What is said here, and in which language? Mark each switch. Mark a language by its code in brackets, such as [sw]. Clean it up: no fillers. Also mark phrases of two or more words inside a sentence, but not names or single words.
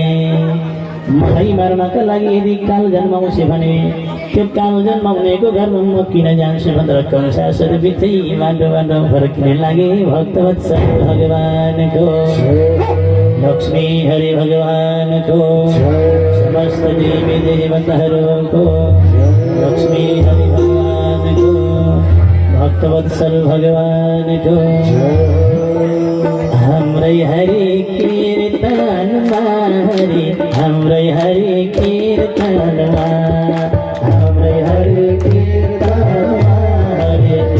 [ne] मलाई मार्नका लागि यदि काल जन्माउँछ भने त्यो काल जन्माउनेको घरमा म किन जान्छु भनेर कंसासुर बिचै बाटोबाट फर्किन लागे। भक्तवत्सल भगवानको लक्ष्मी हरि भगवानको समस्त देवी देवताहरूको लक्ष्मी हरि भगवान को, भक्तवत्सल भगवान को। [mai] हमरे हरि कीर्तन हरि, हमरे हरि कीर्तन, हमरे हरि कीर्तन हरि,